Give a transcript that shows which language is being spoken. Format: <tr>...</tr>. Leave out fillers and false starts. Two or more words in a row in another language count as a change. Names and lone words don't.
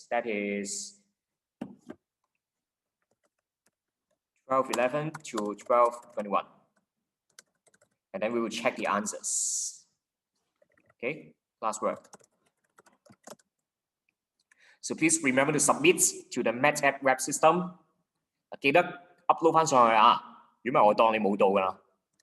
<en>That is 12:11 to 12:21. And then we will check the answers. Okay, last work. So please remember to submit to the MathApp web system.</en> <yue>記得 upload 翻上去啊，如果唔係我當你冇到㗎啦。</yue>